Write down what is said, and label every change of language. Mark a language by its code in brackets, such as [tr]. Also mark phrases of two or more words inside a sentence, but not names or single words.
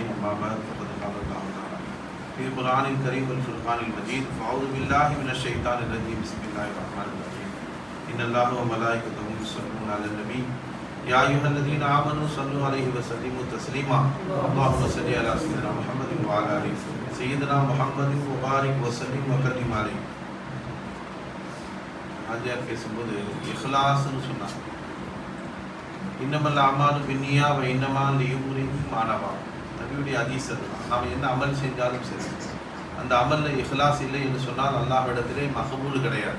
[ar] أما بعد فقد قال الله تعالى في القرآن الكريم والفرقان المجيد: فأعوذ بالله من الشيطان الرجيم. بسم الله الرحمن الرحيم. إن الله وملائكته يصلون على النبي يا أيها الذين آمنوا صلوا عليه وسلموا تسليما. اللهم صل على سيدنا محمد وعلى آل سيدنا محمد وبارك وسلم وكرم عليه. [ta] ஆஜியார் பேசும்போது இஹ்லாஸ்னு சொன்னாங்க. [ar] إنما الأعمال بالنيات وإنما لامرئ ما نوى. [ta] நபியுடைய ஹதீஸ் அதுதான். நாம் என்ன அமல் செஞ்சாலும் சரி, அந்த அமலில் இஹ்லாஸ் இல்லை என்று சொன்னால் அல்லாஹ்விடத்திலே மகபூல் கிடையாது.